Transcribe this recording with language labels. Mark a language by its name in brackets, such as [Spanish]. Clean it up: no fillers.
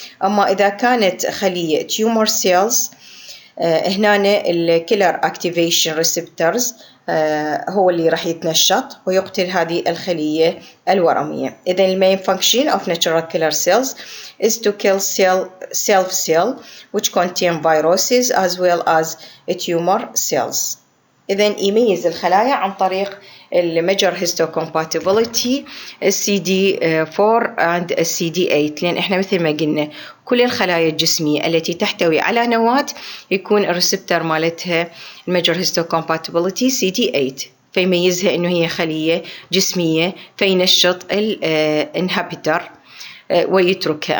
[Arabic] اما اذا كانت خلية تيومر سيلز هنا الكيلر اكتيفيشن ريسبتورز هو اللي راح يتنشط ويقتل هذه الخلية الورمية. إذن المين [English] function of natural killer cells is to kill self cell which contain viruses as well as tumor cells. [Arabic] إذن يميز الخلايا عن طريق الميجر histocompatibility CD4 and CD8، لأن إحنا مثل ما قلنا كل الخلايا الجسمية التي تحتوي على نواة يكون الريسبتور مالتها الميجر histocompatibility CD8، فيميزها إنه هي خلية جسمية فينشط الانهبيتر ويتركها.